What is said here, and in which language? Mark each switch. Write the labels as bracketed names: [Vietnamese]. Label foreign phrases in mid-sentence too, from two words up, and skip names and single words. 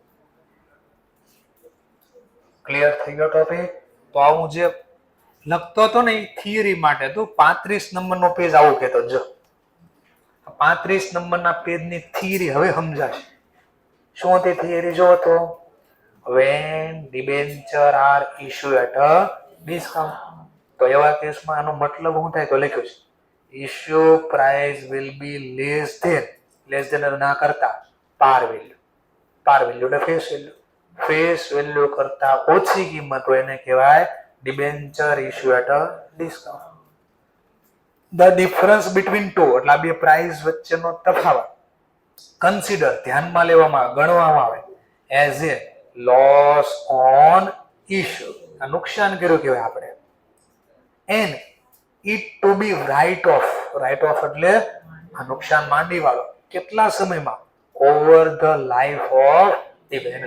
[Gujarati] ક્લિયર થઈ ગયો ટોપિક? તો આવું જે લખતો હતો ને એ થિયરી માટે તો 35 નંબરનો પેજ આવું કહેતો. જો 35 નંબરના પેજની થિયરી હવે સમજાશે. શું હતી થિયરી? જો તો [English] when debenture are issued at a discount. [Gujarati] તો એવા કેસમાં આનો મતલબ શું થાય? તો લખ્યું છે [English] issue price will be less than [Gujarati] ના કરતા [English] par value. par value એટલે face value. face value [Gujarati] કરતા ઓછી કિંમત હોય એને કહેવાય [English] debenture issued at a discount. the difference between two [Gujarati] એટલે બે પ્રાઇસ વચ્ચેનો તફાવત કન્સિડર ધ્યાનમાં લેવામાં ગણવામાં આવે [English] as a loss on issue, [Gujarati] આ નુકસાન કર્યું કહેવાય આપણે. [English] and it to be write off, write off [Gujarati] એટલે આ નુકસાન માંડી વાળો કેટલા સમયમાં, [English] over the life of debenture.